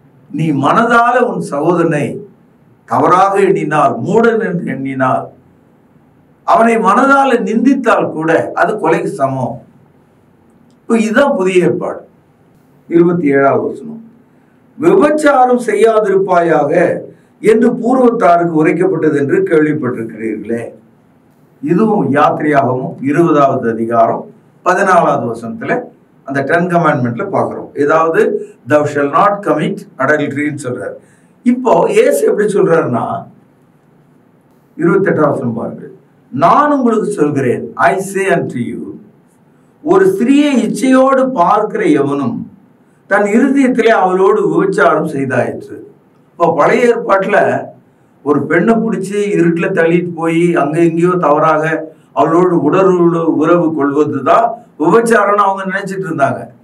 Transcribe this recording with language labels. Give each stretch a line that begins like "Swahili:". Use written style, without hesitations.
Tamil: நீ மனதால உன் சகோதரனை தவறாக எண்ணினால், மூடன் என்று எண்ணினால், அவனை மனதால நிந்தித்தால் கூட அது கொலைக்கு சமம். இப்போ இதுதான் புதிய ஏற்பாடு. 27வது வசனம். விபச்சாரம் செய்யாதிருப்பாயாக என்று பூர்வத்தாருக்கு உரைக்கப்பட்டது என்று கேள்விப்பட்டிருக்கிறீர்களே. இதுவும் யாத்திரையாகவும் 20வது அதிகாரம் 14வது வசனத்துல அந்த 10 கமாண்ட்மெண்ட்ல பாக்குறோம். ஏதாவது
English: thou shall not commit adultery
Tamil: சொல்றாரு. இப்போ இயேசு எப்படி சொல்றாருன்னா 28வது வசனம் பாருங்க. நான் உங்களுக்கு சொல்கிறேன்,
English: I say unto you,
Tamil: ஒரு ஸ்திரியை இச்சையோடு பார்க்கிற எவனும் தன் இருதயத்திலே அவளோடு விபச்சாரம் செய்தாயிற்று. இப்போ பழைய ஏற்பாட்டுல ஒரு பெண்ணை பிடிச்சி இருட்டுல தள்ளிட்டு போய் அங்க எங்கேயோ தவறாக அவளோடு உறவு கொள்வதுதான் விபச்சாரம்னு அவங்க நினைச்சிட்டு இருந்தாங்க.